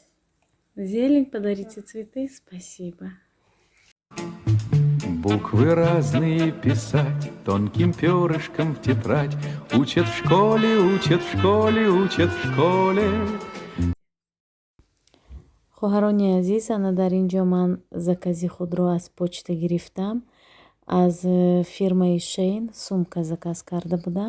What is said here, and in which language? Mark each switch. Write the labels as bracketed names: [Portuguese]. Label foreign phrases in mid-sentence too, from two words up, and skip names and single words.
[Russian] Зелень, подарите цветы. Спасибо. Буквы разные писать тонким перышком в тетрадь. Учат в школе, учат в школе, учат в школе. [Tajik] хоҳарони азиз, ана дар ин ҷо ман закази худро аз почта гирифтам. Аз фирмаи Шейн сумка заказ карда будам.